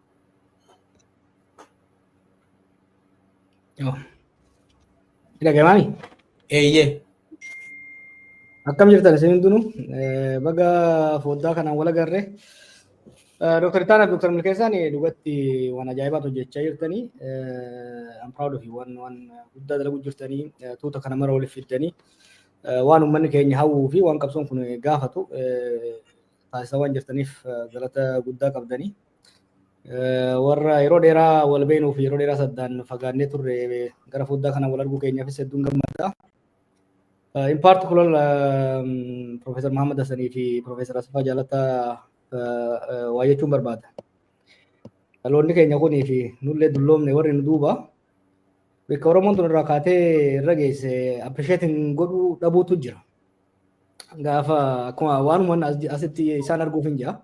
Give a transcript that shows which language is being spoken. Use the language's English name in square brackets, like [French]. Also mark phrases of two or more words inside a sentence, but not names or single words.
[Oromo] Dhaga'amani? Eeyyee. Akkam jirtan isin hundinuu baga foddaa kanaan wal agarre. Dr. Itaanaaf Dr. Milkeessaan dhugatti waan ajaa'ibaatu hojjechaa jirtanii. [English] I'm proud of you. [Oromo] Waan guddaa dalaguu jirtanii tuuta kana mara waliif fiddanii waan uummanni keenya hawwuu fi waan qabsoon kun gaafatu taasisaa waan jirtaniif galata guddaa qabdanii. Warra yeroo dheeraa wal beeknuu fi yeroo dheeraa saddaan fagaannee turre gara foddaa kanaan wal arguu keenyaafis hedduun gammadda. [English] In particular [Oromo] Professor Muhammad Hassanii fi Professor Asfaa Jaalataa waa jechuun barbaada. Dhaloonni keenya kunii fi nullee dulloomne warri nu duuba bakka Oromoon tun irraa kaatee irra geesse appreciating godhuu dhabuutu jira. Gaafa akkuma waanuma asitti isaan arguuf hin jira.